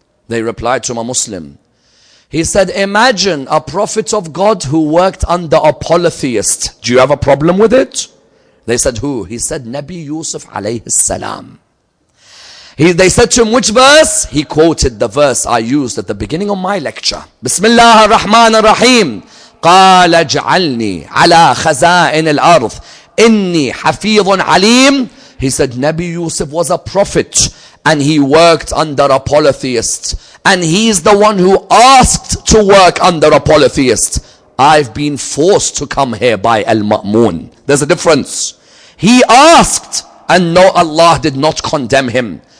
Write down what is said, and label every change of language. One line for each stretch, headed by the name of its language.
English: They replied to him, a Muslim. He said, imagine a prophet of God who worked under a polytheist. Do you have a problem with it? They said, who? He said, Nabi Yusuf alayhi salam. They said to him, which verse? He quoted the verse I used at the beginning of my lecture. Bismillah ar-Rahman ar-Rahim.
Arabic: قال اجعلني على خزائن الأرض إني حفيظ عليم.
English: He said Nabi Yusuf was a prophet and he worked under a polytheist. And he's the one who asked to work under a polytheist. I've been forced to come here by Al-Ma'mun. There's a difference. He asked, and no, Allah did not condemn him.